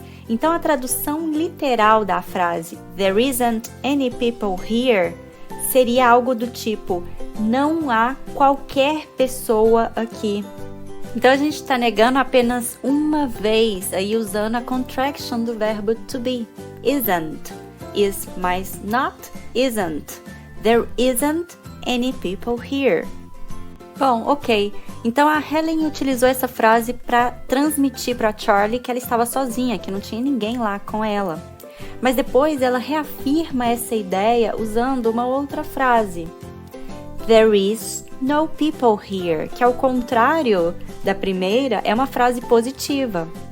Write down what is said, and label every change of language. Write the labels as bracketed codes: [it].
[pt] Então, a tradução literal da frase [en] There isn't any people here [pt] seria algo do tipo não há qualquer pessoa aqui. Então, a gente está negando apenas uma vez, aí usando a contraction do verbo to be. [en] Isn't. Is mais not isn't. There isn't any people here. [pt] Bom, ok. Então a Helen utilizou essa frase para transmitir para Charlie que ela estava sozinha, que não tinha ninguém lá com ela. Mas depois ela reafirma essa ideia usando uma outra frase. [en] There is no people here, [pt] que ao contrário da primeira é uma frase positiva.